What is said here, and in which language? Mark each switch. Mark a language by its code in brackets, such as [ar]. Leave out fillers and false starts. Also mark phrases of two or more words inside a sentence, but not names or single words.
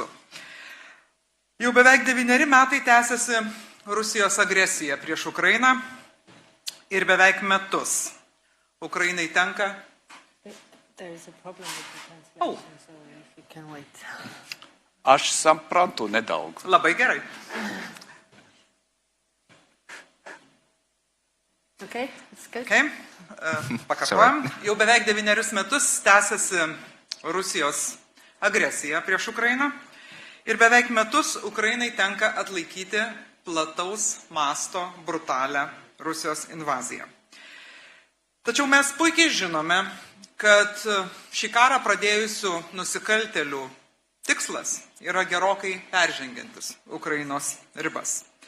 [lt] Jau beveik 9 metai tęsiasi Rusijos agresija prieš Ukrainą ir beveik metus Ukrainai tenka. Aš suprantu nedaudz. Labai gerai. [en] Okay, that's good. [lt] Okay. Pakartojam. Jau beveik 9 metus tęsiasi Rusijos agresija prieš Ukrainą ir beveik metus Ukrainai tenka atlaikyti plataus masto brutalią Rusijos invaziją. Tačiau mes puikiai žinome, kad šį karą pradėjusių nusikaltėlių tikslas yra gerokai peržengiantis Ukrainos ribas.